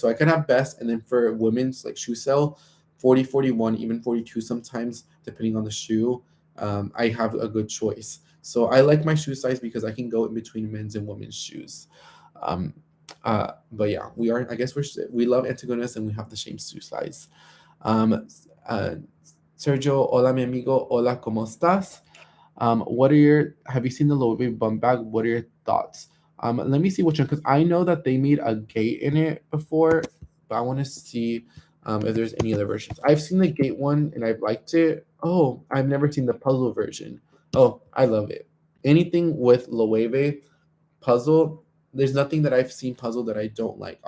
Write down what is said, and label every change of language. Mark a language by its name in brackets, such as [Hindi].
[English] So I can have best, and then for women's like shoe sale, 40, 41, even 42 sometimes, depending on the shoe. I have a good choice. So I like my shoe size because I can go in between men's and women's shoes. Um, but yeah, we are. I guess we love Antigonas and we have the same shoe size. [Spanish] Um, uh, Sergio, hola mi amigo, hola, ¿cómo estás? [English] What are your? Have you seen the Louis Vuitton bum bag? What are your thoughts? Let me see which one, because I know that they made a gate in it before, but I want to see if there's any other versions. I've seen the gate one and I've liked it. Oh, I've never seen the puzzle version. Oh, I love it. Anything with Loewe puzzle, there's nothing that I've seen puzzle that I don't like.